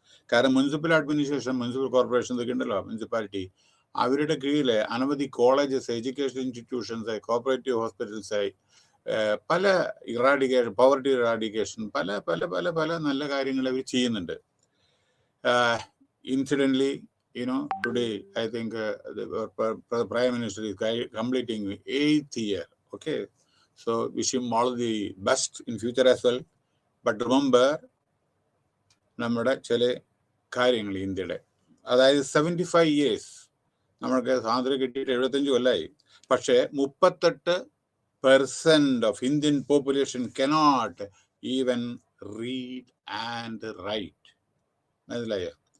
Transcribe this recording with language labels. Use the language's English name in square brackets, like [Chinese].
[Malayalam] കാരണം municipal administration, municipal corporation ഒക്കെ ഉണ്ടല്ലോ, മുനിസിപ്പാലിറ്റി, അവരുടെ കീഴിൽ അനവധി colleges, education institutions, cooperative hospitals, പല പോവർട്ടി ഇറാഡിക്കേഷൻ, പല പല പല പല നല്ല കാര്യങ്ങൾ അവർ ചെയ്യുന്നുണ്ട്. [English] Incidentally, today I think the Prime Minister is completing 8th year. Okay, so wish him all the best in future as well. But remember, [Malayalam] നമ്മുടെ ചില കാര്യങ്ങൾ ഇന്ത്യയുടെ, അതായത് 75 years നമ്മൾക്ക് സ്വാതന്ത്ര്യം കിട്ടിയിട്ട് 75 കൊല്ലമായി. പക്ഷേ [English] 38% of Indian population cannot even read and write. [Malayalam] മനസ്സിലായോ?